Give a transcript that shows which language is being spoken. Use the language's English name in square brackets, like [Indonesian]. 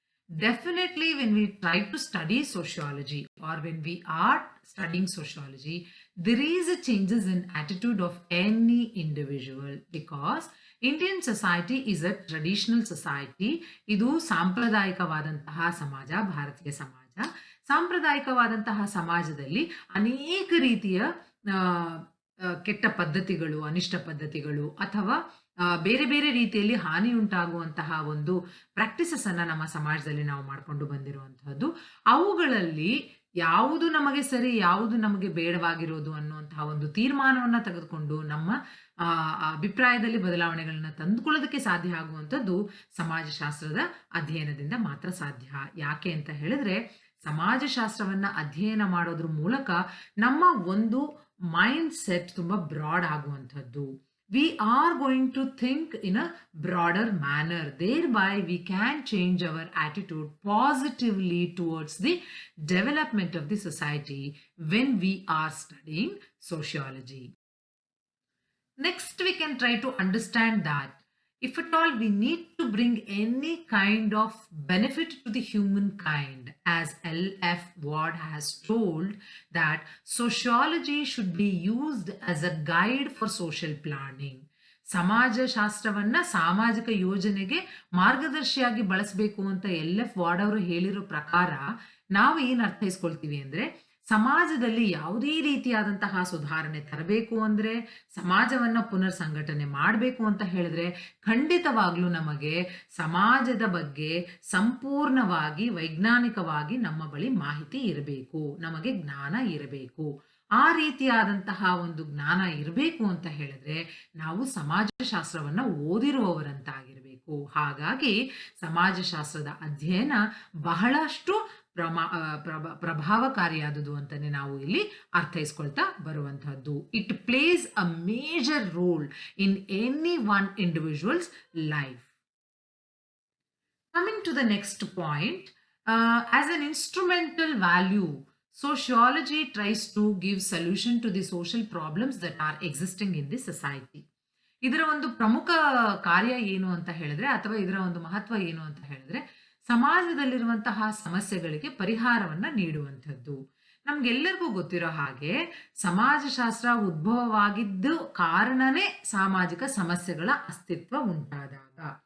[English] Definitely when we try to study sociology, or when we are studying sociology, there is a changes in attitude of any individual, because Indian society is a traditional society. [Kannada] ಇದು ಸಾಂಪ್ರದಾಯಿಕವಾದಂತಹ ಸಮಾಜ, ಭಾರತೀಯ ಸಮಾಜ. ಸಾಂಪ್ರದಾಯಿಕವಾದಂತಹ ಸಮಾಜದಲ್ಲಿ ಅನೇಕ ರೀತಿಯ ಕೆಟ್ಟ ಪದ್ಧತಿಗಳು, ಅನಿಷ್ಟ ಪದ್ಧತಿಗಳು ಅಥವಾ ಬೇರೆ ಬೇರೆ ರೀತಿಯಲ್ಲಿ ಹಾನಿ ಉಂಟಾಗುವಂತಹ ಒಂದು ಪ್ರಾಕ್ಟೀಸಸ್ ಅನ್ನ ನಮ್ಮ ಸಮಾಜದಲ್ಲಿ ನಾವು ಮಾಡ್ಕೊಂಡು ಬಂದಿರುವಂತಹದ್ದು. ಅವುಗಳಲ್ಲಿ ಯಾವುದು ನಮಗೆ ಸರಿ, ಯಾವುದು ನಮಗೆ ಬೇಡವಾಗಿರೋದು ಅನ್ನುವಂತಹ ಒಂದು ತೀರ್ಮಾನವನ್ನ ತೆಗೆದುಕೊಂಡು ನಮ್ಮ ಅಭಿಪ್ರಾಯದಲ್ಲಿ ಬದಲಾವಣೆಗಳನ್ನ ತಂದುಕೊಳ್ಳೋದಕ್ಕೆ ಸಾಧ್ಯ ಆಗುವಂಥದ್ದು ಸಮಾಜಶಾಸ್ತ್ರದ ಅಧ್ಯಯನದಿಂದ ಮಾತ್ರ ಸಾಧ್ಯ. ಯಾಕೆ ಅಂತ ಹೇಳಿದ್ರೆ ಸಮಾಜಶಾಸ್ತ್ರವನ್ನ ಅಧ್ಯಯನ ಮಾಡೋದ್ರ ಮೂಲಕ ನಮ್ಮ ಒಂದು ಮೈಂಡ್ ಸೆಟ್ ತುಂಬಾ ಬ್ರಾಡ್ ಆಗುವಂಥದ್ದು. [English] We are going to think in a broader manner. Thereby, we can change our attitude positively towards the development of the society when we are studying sociology. Next, we can try to understand that if at all we need to bring any kind of benefit to the humankind, as L.F. Ward has told, that sociology should be used as a guide for social planning. [Kannada] ಸಮಾಜಶಾಸ್ತ್ರವನ್ನ ಸಾಮಾಜಿಕ ಯೋಜನೆಗೆ ಮಾರ್ಗದರ್ಶಿಯಾಗಿ ಬಳಸಬೇಕು ಅಂತ L.F. Ward ಅವರು ಹೇಳಿರೋ ಪ್ರಕಾರ ನಾವು ಏನ್ ಅರ್ಥೈಸ್ಕೊಳ್ತೀವಿ ಅಂದ್ರೆ ಸಮಾಜದಲ್ಲಿ ಯಾವುದೇ ರೀತಿಯಾದಂತಹ ಸುಧಾರಣೆ ತರಬೇಕು ಅಂದ್ರೆ, ಸಮಾಜವನ್ನ ಪುನರ್ ಸಂಘಟನೆ ಮಾಡಬೇಕು ಅಂತ ಹೇಳಿದ್ರೆ, ಖಂಡಿತವಾಗ್ಲೂ ನಮಗೆ ಸಮಾಜದ ಬಗ್ಗೆ ಸಂಪೂರ್ಣವಾಗಿ ವೈಜ್ಞಾನಿಕವಾಗಿ ನಮ್ಮ ಬಳಿ ಮಾಹಿತಿ ಇರಬೇಕು. ನಮಗೆ ಜ್ಞಾನ ಇರಬೇಕು. ಆ ರೀತಿಯಾದಂತಹ ಒಂದು ಜ್ಞಾನ ಇರಬೇಕು ಅಂತ ಹೇಳಿದ್ರೆ, ನಾವು ಸಮಾಜಶಾಸ್ತ್ರವನ್ನ ಓದಿರುವವರಂತಾಗಿರಬೇಕು. ಹಾಗಾಗಿ ಸಮಾಜಶಾಸ್ತ್ರದ ಅಧ್ಯಯನ ಬಹಳಷ್ಟು ಪ್ರಭಾವಕಾರಿಯಾದುದು ಅಂತಾನೆ ನಾವು ಇಲ್ಲಿ ಅರ್ಥೈಸ್ಕೊಳ್ತಾ ಬರುವಂತಹದ್ದು. [English] It plays a major role in any one individual's life. Coming to the next point, as an instrumental value, sociology tries to give solution to the social problems that are existing in the society. [Kannada] ಇದರ ಒಂದು ಪ್ರಮುಖ ಕಾರ್ಯ ಏನು ಅಂತ ಹೇಳಿದ್ರೆ, ಅಥವಾ ಇದರ ಒಂದು ಮಹತ್ವ ಏನು ಅಂತ ಹೇಳಿದ್ರೆ, ಸಮಾಜದಲ್ಲಿರುವಂತಹ ಸಮಸ್ಯೆಗಳಿಗೆ ಪರಿಹಾರವನ್ನ ನೀಡುವಂಥದ್ದು. ನಮ್ಗೆಲ್ಲರಿಗೂ ಗೊತ್ತಿರೋ ಹಾಗೆ ಸಮಾಜಶಾಸ್ತ್ರ ಉದ್ಭವವಾಗಿದ್ದು ಕಾರಣನೇ ಸಾಮಾಜಿಕ ಸಮಸ್ಯೆಗಳ ಅಸ್ತಿತ್ವ ಉಂಟಾದಾಗ.